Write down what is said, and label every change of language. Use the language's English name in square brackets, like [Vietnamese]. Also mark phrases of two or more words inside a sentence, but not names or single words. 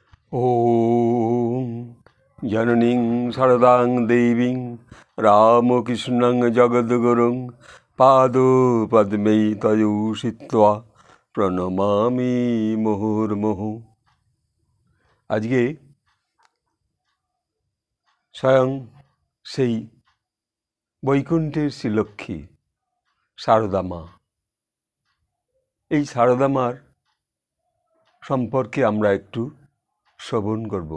[Sanskrit] ॐ जननीं शारदां देवीं रामकृष्णं जगद्गुरुं पादपद्मे तयोषित्वा প্রণমামি মুহুর্মুহু। [Bangla] আজকে স্বয়ং সেই বৈকুণ্ঠের শ্রীলক্ষ্মী সারদা মা, এই সারদা মার সম্পর্কে আমরা একটু শ্রবণ করব।